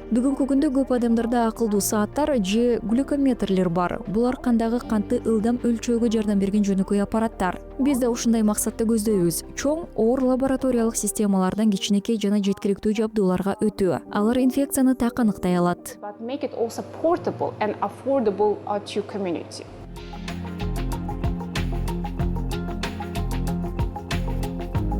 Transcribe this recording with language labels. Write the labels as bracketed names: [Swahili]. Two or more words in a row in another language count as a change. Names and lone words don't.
[Kyrgyz] Бүгүнкү күндө көп адамдарда акылдуу сааттар же глюкометрлер бар. Булар кандагы кантты ылдам өлчөөгө жардам берген жөнөкөй аппараттар. Биз да ушундай максатты көздөйбүз. Чоң, оор лабораториялык системалардан кичинекей жана жеткиликтүү жабдууларга өтүү. Алар инфекцияны так аныктай алат. [English] But make it also portable and affordable to community.